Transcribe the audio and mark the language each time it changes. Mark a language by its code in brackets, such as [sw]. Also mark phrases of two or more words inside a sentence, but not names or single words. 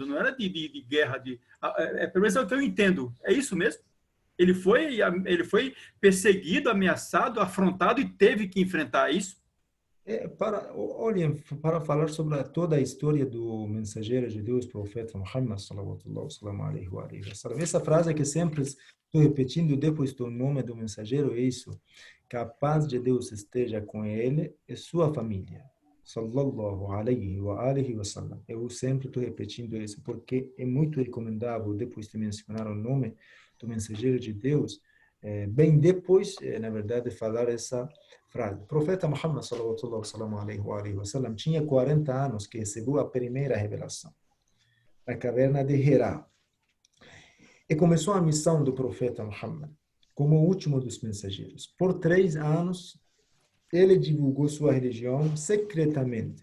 [pt] Não era de guerra. Pelo menos é o que eu entendo. É isso mesmo? Ele foi perseguido, ameaçado, afrontado e teve que enfrentar isso. Olhem, para falar sobre toda a história do mensageiro de Deus, profeta Muhammad [ar] صلى الله عليه وسلم. [pt] Essa frase que sempre estou repetindo depois do nome do mensageiro é isso: que a paz de Deus esteja com ele e sua família. [ar] صلى الله عليه وسلم. [pt] Eu sempre estou repetindo isso porque é muito recomendável, depois de mencionar o nome do mensageiro de Deus, bem depois, na verdade, falar essa frase. O profeta Muhammad [ar] صلى الله عليه وسلم [pt] tinha 40 anos que recebeu a primeira revelação, na caverna de Hira. E começou a missão do profeta Muhammad como o último dos mensageiros. Por 3 anos, ele divulgou sua religião secretamente.